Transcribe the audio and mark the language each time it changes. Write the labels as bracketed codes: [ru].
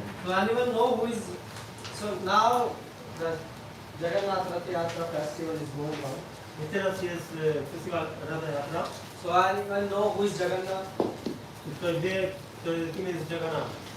[en] So anyone know who is, so now the Jagannath Rath Yatra festival is going on. [pl] I teraz jest festiwal Radha Yatra. [en] So anyone know who is Jagannath? [pl] Ktoś wie, kim jest Jagannath?